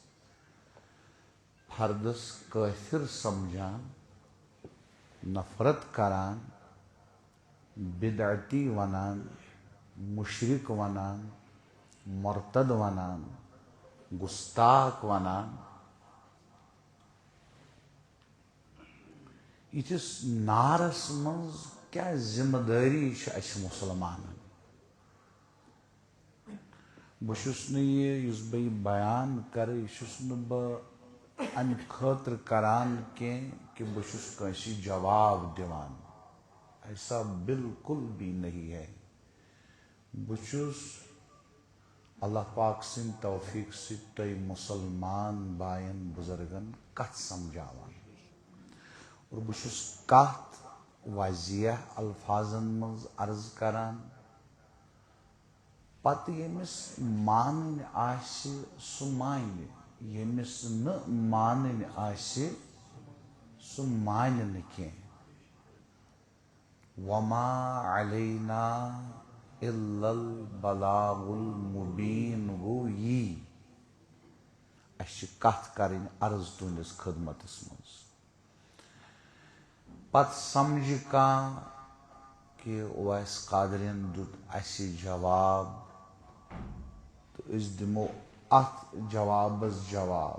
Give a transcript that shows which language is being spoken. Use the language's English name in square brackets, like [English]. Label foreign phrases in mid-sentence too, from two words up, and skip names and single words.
[Kashmiri] فردس کافر سمجھان، نفرت کران، بدعتی ونان، مشرک ونان، مرتد ونان، گستاخ ونان. یتھس نارس مز کیا ذمہ داری اس مسلمانن؟ بہس یہ بیان کرے یہ ام خاطر کران کہ بہس کنسی جواب دیوان، [Urdu] ایسا بالکل بھی نہیں ہے. [Kashmiri] بہس اللہ پاک سن توفیق ست مسلمان بائن بزرگن کت سمجھاوان، اور بہس کت واضح الفاظن مز عرض کران. پتہ یمس مانن سہ مانہ، یمس نہ مانن سُہ مانہِ نہٕ کینٛہہ. [Arabic] وَما عَلَيْنَا إِلَّا الْبَلَاغُ الْمُبیٖن. [Kashmiri] گوٚو یی اَسہِ چھِ کَتھ کَرٕنۍ عرض تُہنٛدِس خدمتس منٛز. پتہٕ سمجھِ کانٛہہ کہِ اویس قادریَن دیُت اَسہِ جواب تہٕ أسۍ دِمو اَتھ جوابس جواب.